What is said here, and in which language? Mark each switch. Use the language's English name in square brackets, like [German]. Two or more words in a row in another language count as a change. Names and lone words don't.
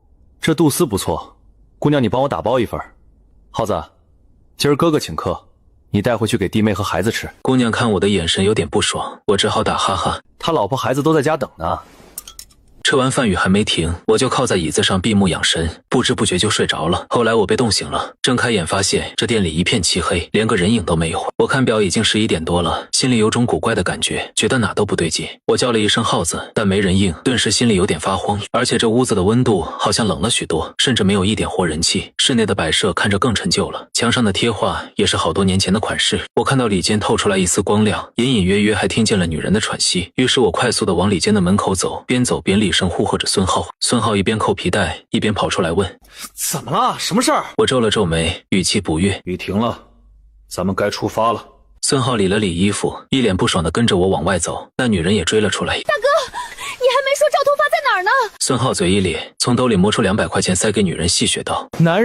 [Chinese] 這肚絲不錯，姑娘你幫我打包一份。耗子，今兒哥哥請客，你帶回去給弟妹和孩子吃。姑娘看我的眼神有點不爽，我只好打哈哈。他老婆孩子都在家等呢。吃完飯雨還沒停，我就靠在椅子上閉目養神，不知不覺就睡着了。後來我被凍醒了，睜開眼發現這店裡一片漆黑，連個人影都沒有。我看表已經11點多了，心裡有種古怪的感覺，覺得哪都不對勁。我叫了一聲耗子，但沒人應，頓時心裡有點發慌。而且這屋子的溫度好像冷了許多，甚至沒有一點活人氣。室內的擺設看着更陳舊了，牆上的貼畫也是好多年前的款式。我看到裡間透出來一絲光亮，隱隱約約還聽見了女人的喘息。於是我快速地往裡間的門口走，邊走邊厲聲呼喝着孫浩。孫浩一邊扣皮帶一邊跑出來問： 怎麼了？什麼事兒？我皺了皺眉，語氣不悅： 雨停了，咱們該出發了。孫浩理了理衣服，一臉不爽地跟着我往外走。那女人也追了出来：大哥，你还沒说趙通发在哪兒呢？孫浩嘴一咧，從兜裡摸出200塊錢塞給女人，戲謔道：